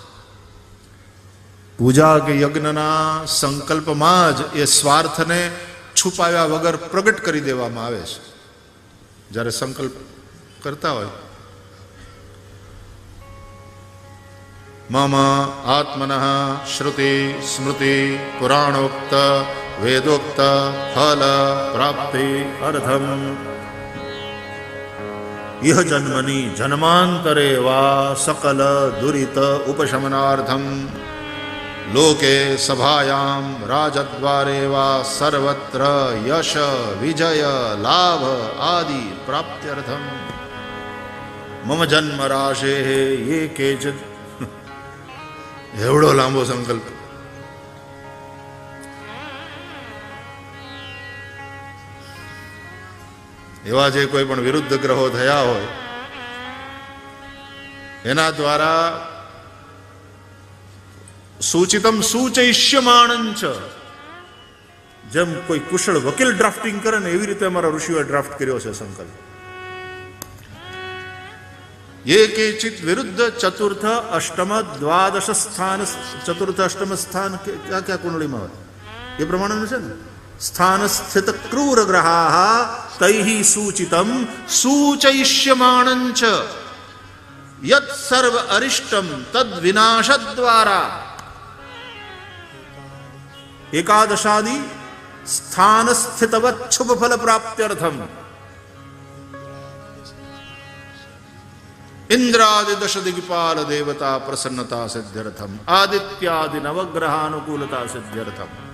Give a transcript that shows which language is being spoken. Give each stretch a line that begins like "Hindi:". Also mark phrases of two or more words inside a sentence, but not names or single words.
Gujarati: પૂજા કે યજ્ઞના સંકલ્પમાં જ એ સ્વાર્થને છુપાવ્યા વગર પ્રગટ કરી દેવામાં આવે છે. જ્યારે સંકલ્પ કરતા હોય,
Sanskrit: મમ આત્મનઃ શ્રુતિ સ્મૃતિ પુરાણોક્ત વેદોક્ત ફલ પ્રાપ્તિ અર્થમ इह जन्मनि जन्मांतरे वा सकल दुरित उपशमनार्थम लोके सभायां राजद्वारे वा सर्वत्र यश विजय लाभ आदि प्राप्त्यर्थम मम जन्म राशे ये केचित्
Gujarati: એવડો લાંબો સંકલ્પ. એવા જે કોઈ પણ વિરુદ્ધ ગ્રહો થયા હોય એના દ્વારા
Sanskrit: સૂચિતમ સૂચયિષ્યમાણં ચ,
Gujarati: જેમ કોઈ કુશળ વકીલ ડ્રાફ્ટિંગ કરે ને એવી રીતે અમારા ઋષિઓએ ડ્રાફ્ટ કર્યો છે સંકલ્પ.
Sanskrit: ये केचित विरुद्ध चतुर्थ अष्टम द्वादश स्थान, चतुर्थ अष्टम स्थान
Hindi: क्या क्या कुंडली में ये प्रमाण में है
Sanskrit: स्थान स्थित क्रूर ग्रहा तैहि सूचितम सूचयिष्यमाणं च यत् सर्व अरिष्टम तद विनाश द्वारा. एकादशादि स्थान स्थितवत् शुभ फल प्राप्त्यर्थम इंद्रादि दश दिग्पाल देवता प्रसन्नता सिद्ध्यर्थम आदित्यादि नवग्रहानुकूलता सिद्ध्यर्थम.